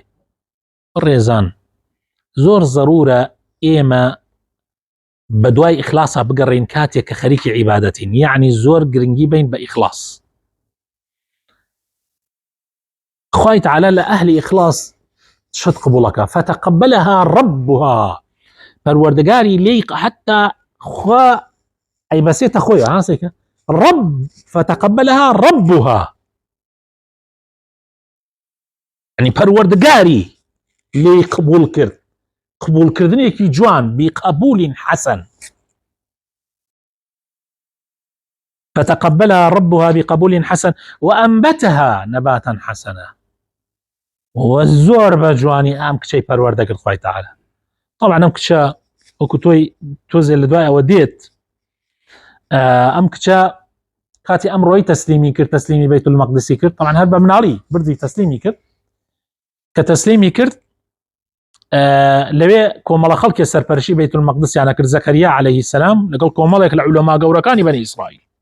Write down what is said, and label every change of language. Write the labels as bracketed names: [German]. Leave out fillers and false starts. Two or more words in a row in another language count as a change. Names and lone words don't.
[Central Kurdish] ڕێزان زۆر زەرورە ئێمە بە دوای ئیخلاسا بگەڕین کاتێک کە خەریکی عیبادەتین، یعنی زۆر گرنگی بین بە ئیخلاس. خوای تەعالا لە ئەهلی ئیخلاس شت قبوڵەکە. [Arabic] فتقبلها ربها. [Central Kurdish] پەروەردەگاری لێی حتا خوا ئەی بەسێتە خۆی هاسێکە [Arabic] رب فتقبلها ربها، [Central Kurdish] يعني پەروەردەگاری لێی قبول کرد، قبولکردنێکی جوان [Arabic] بقبول حسن. فتقبلها ربها بقبول حسن وأنبتها نباتا حسنا. [Central Kurdish] والزۆر بە جوانی ئەم کچەی پەروەردەگرت خوای تەعالا. طبعا ئەم کچە وەکو تۆزێ لە دوای ئەوە دێت، ئەم کچە کاتی ئەمڕۆی تەسلیمی کرد، تەسلیمی بەیت المەقدسی کرد. طبعا هەر بە مناڵی بردی تەسلیمی کرد. کە تەسلیمی کرد لەوێ کۆمەڵە خەڵکی سەرپەرشی بەیت المەقدسیانە کرد، زەکەریا عەلەیهی سەلام لەگەڵ کۆمەڵێک لە عولەما گەورەکانی بەنی ئیسرائیل.